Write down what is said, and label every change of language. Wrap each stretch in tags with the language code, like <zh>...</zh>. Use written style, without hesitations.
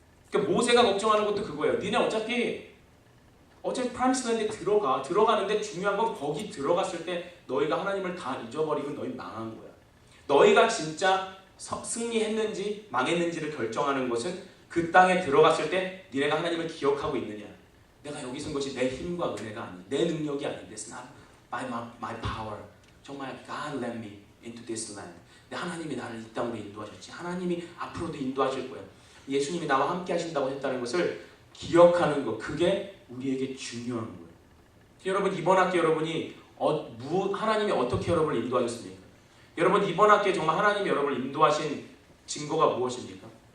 <ko>그러니까 모세가 걱정하는 것도 그거예요. 니네 어차피 프라미스랜드에 들어가는데 중요한 건 거기 들어갔을 때 너희가 하나님을 다 잊어버리고 너희 망한 거야. 너희가 진짜 승리했는지 망했는지를 결정하는 것은 그 땅에 들어갔을 때 니네가 하나님을 기억하고 있느냐. 내가 여기 선 것이 내 힘과 은혜가 아니, 내 능력이 아니.</ko> <en>It's not by my power.</en> <ko>정말</ko> <en>God led me into this land.</en> <ko>하나님이 나를 이 땅으로 인도하셨지. 하나님이 앞으로도 인도하실 거야. 예수님이 나와 함께 하신다고 했다는 것을 기억하는 것. 그게 우리에게 중요한 거예요. 여러분 이번 학기 여러분이 하나님이 어떻게 여러분을 인도하셨습니까? 여러분 이번 학기에 정말 하나님이 여러분을 인도하신 증거가 무엇입니까?</ko>